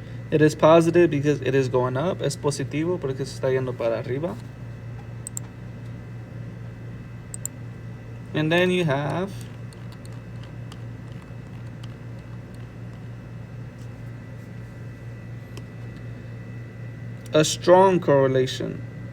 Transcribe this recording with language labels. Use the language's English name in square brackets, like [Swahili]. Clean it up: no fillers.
[English] It is positive because it is going up. [Spanish] Es positivo porque se está yendo para arriba. [English] And then you have a strong correlation.